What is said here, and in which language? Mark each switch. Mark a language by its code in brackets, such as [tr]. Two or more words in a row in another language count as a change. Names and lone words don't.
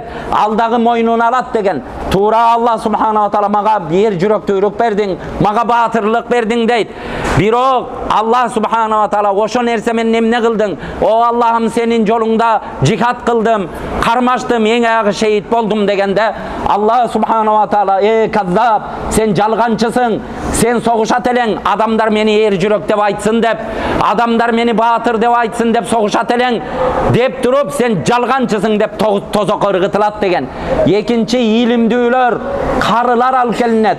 [ky] Алдагы мойнуна алат деген. Туура [ar] الله سبحانه وتعالى [ky] мага бир жүрөктүүлүк бердиң, мага баатырлык бердиң дейт. Бирок [ar] الله سبحانه وتعالى [ky] ошо нерсе менен эмне кылдың? О Аллахым, сенин жолуңда жихад кылдым, кармаштым, эң аягы шейит болдум дегенде [ar] الله سبحانه وتعالى: [ky] каззаб, сен жалганчысың, сен согушат элең, адамдар мени эр жүрөк деп айтсын деп, адамдар мени баатыр деп айтсын деп согушат элең деп туруп, сен жалганчысың деп тозокко ыргытылат деген. Экинчи, илимдүүлөр, карылар алып келинет.